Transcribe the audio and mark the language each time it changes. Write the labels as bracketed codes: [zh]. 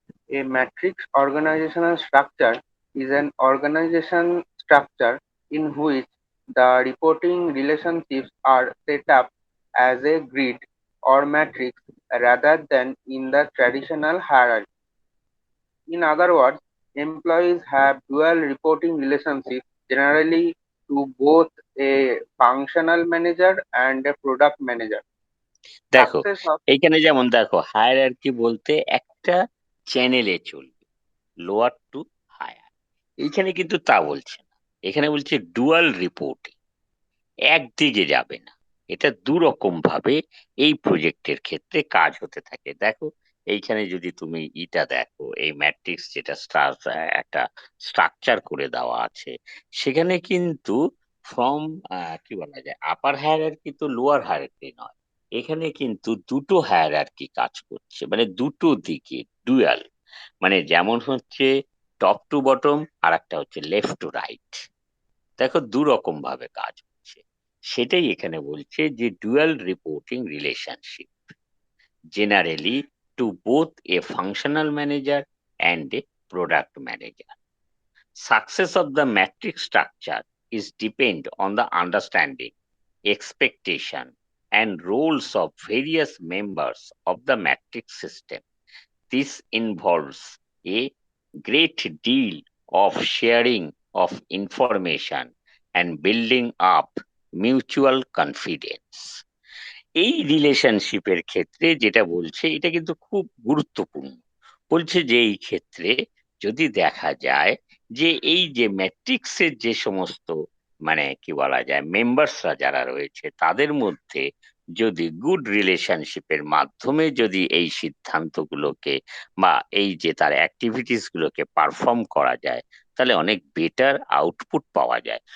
[en] A matrix organizational structure is an organization structure in which the reporting relationships are set up as a grid or matrix rather than in the traditional hierarchy. In other words, employees have dual reporting relationships, generally to both a functional manager and a product manager. [bn] দেখো [en] Success of [bn] এইখানে যেমন দেখো, hierarchy বলতে একটা চ্যানেলে চলবে, lower two higher. এইখানে কিন্তু তা বলছে না, এখানে বলছে ডুয়াল রিপোর্টিং, একদিকে যাবে না। এটা দুরকম ভাবে এই প্রজেক্টের ক্ষেত্রে কাজ হতে থাকে। দেখো এইখানে যদি তুমি ইটা দেখো, এই ম্যাট্রিক্স যেটা একটা স্ট্রাকচার করে দেওয়া আছে, সেখানে কিন্তু ফ্রম কি বলা যায়, আপার হায়ারার্কি তো লোয়ার হায়ারার্কি নয়, এখানে কিন্তু দুটো হায়ারার্কি কাজ করছে, মানে দুটো দিকে ডুয়াল। মানে যেমন হচ্ছে টপ টু বটম, আর একটা হচ্ছে লেফট টু রাইট। দেখো দু রকম ভাবে কাজ হচ্ছে। সেটাই এখানে বলছে যে [en] Dual reporting relationship, generally to both a functional manager and a product manager. Success of the matrix structure is depend on the understanding, expectation, and roles of various members of the matrix system. This involves a great deal of sharing of information and building up mutual confidence. [bn] এই রিলেশনশিপের ক্ষেত্রে যেটা বলছে, এটা কিন্তু খুব গুরুত্বপূর্ণ। বলছে যে এই ক্ষেত্রে যদি দেখা যায় যে এই যে ম্যাট্রিক্সের যে সমস্ত মানে কি বলা যায় মেম্বার্সরা যারা রয়েছে, তাদের মধ্যে যদি গুড রিলেশনশিপের মাধ্যমে যদি এই সিদ্ধান্তগুলোকে বা এই যে তার অ্যাক্টিভিটিস গুলোকে পারফর্ম করা যায়, তাহলে অনেক বেটার আউটপুট পাওয়া যায়।